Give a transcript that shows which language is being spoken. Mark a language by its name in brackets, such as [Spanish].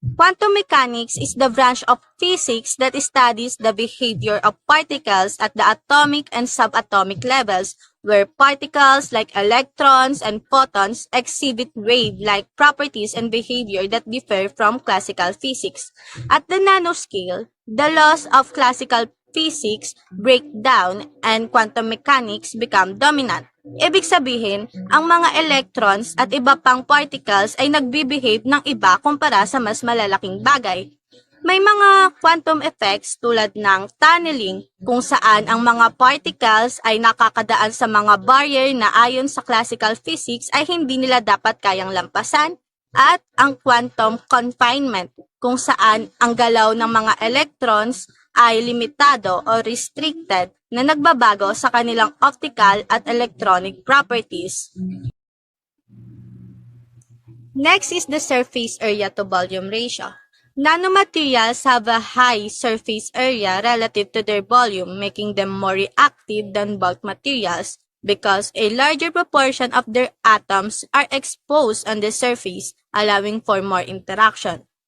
[English] Quantum mechanics is the branch of physics that studies the behavior of particles at the atomic and subatomic levels, where particles like electrons and photons exhibit wave-like properties and behavior that differ from classical physics. At the nanoscale, the laws of classical physics break down and quantum mechanics become dominant. [Filipino] Ibig sabihin, ang mga electrons at iba pang particles ay nagbibehave ng iba kumpara sa mas malalaking bagay. May mga quantum effects tulad ng tunneling kung saan ang mga particles ay nakakadaan sa mga barrier na ayon sa classical physics ay hindi nila dapat kayang lampasan, at ang quantum confinement kung saan ang galaw ng mga electrons ay limitado o restricted na nagbabago sa kanilang optical at electronic properties. [English] Next is the surface area to volume ratio. Nanomaterials have a high surface area relative to their volume, making them more reactive than bulk materials because a larger proportion of their atoms are exposed on the surface, allowing for more interaction.